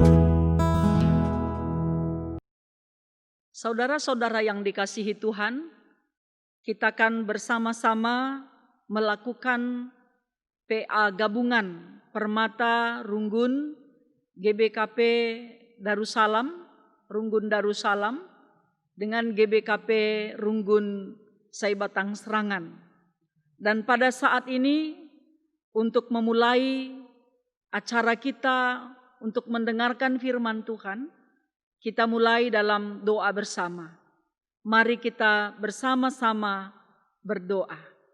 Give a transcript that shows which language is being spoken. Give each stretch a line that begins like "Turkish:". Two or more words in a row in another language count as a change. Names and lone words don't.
Indonesian: Saudara-saudara yang dikasihi Tuhan, kita akan bersama-sama melakukan PA gabungan Permata Runggun GBKP Darussalam, Runggun Darussalam dengan GBKP Runggun Saibatang Serangan. Dan pada saat ini untuk memulai acara kita untuk mendengarkan firman Tuhan, kita mulai dalam doa bersama. Mari kita bersama-sama berdoa.